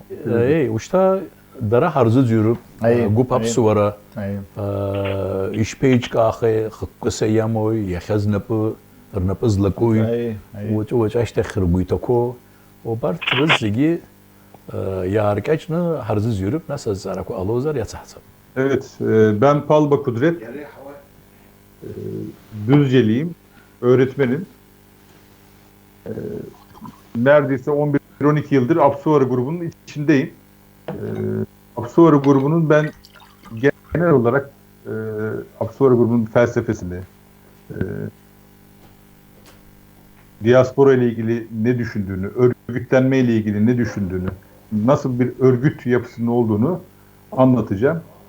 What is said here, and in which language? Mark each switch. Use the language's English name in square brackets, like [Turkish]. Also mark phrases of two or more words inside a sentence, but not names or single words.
[Abkhazian] Ушьҭа дара ҳарзыӡырҩып агәыԥ аԥсуара ишԥеиҿкаахеи, хықәкыс иамои, иахьа рнапы злакуи, уаҵәы ашьҭахь ргәы иҭақәоу, убарҭ рыз зегьы иааркьаҿны ҳарзыӡырҩып, нас азҵаарақәа ҟалозар иацаҳҵап. [Turkish] Evet, ben Palba Kudret, Düzceliyim, öğretmenim. Neredeyse 11-12 yıldır Apsuarı grubunun içindeyim. Apsuarı grubunun ben genel olarak Apsuarı grubunun felsefesini, diaspora ile ilgili ne düşündüğünü, örgütlenme ile ilgili ne düşündüğünü, nasıl bir örgüt yapısının olduğunu anlatacağım.